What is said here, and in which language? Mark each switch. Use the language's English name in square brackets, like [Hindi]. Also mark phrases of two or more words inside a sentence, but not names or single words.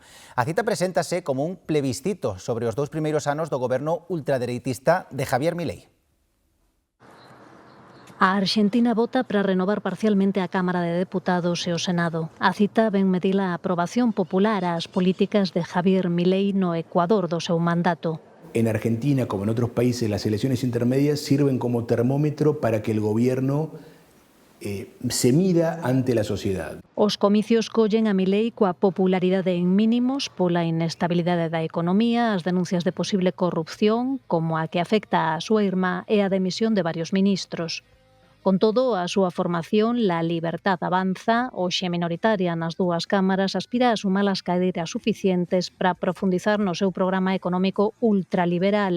[Galician] A cita preséntase como un plebiscito sobre os 2 primeiros anos do goberno ultradereitista de Javier Milei. A Arxentina vota para renovar parcialmente a Cámara de Deputados e o Senado. A cita ven medir a aprobación popular ás políticas de Javier Milei no Ecuador do seu mandato. [Spanish] En Argentina, como en otros países, las elecciones intermedias sirven como termómetro para que el gobierno se mida ante la sociedade. [Galician] Os comicios collen a Milei coa popularidade en mínimos pola inestabilidade da economía, as denuncias de posible corrupción, como a que afecta a súa irmá e a demisión de varios ministros. Con todo, a súa formación, La Libertad Avanza, hoxe minoritaria nas 2 cámaras, aspira a sumar as cadeiras suficientes para profundizar no seu programa económico ultraliberal.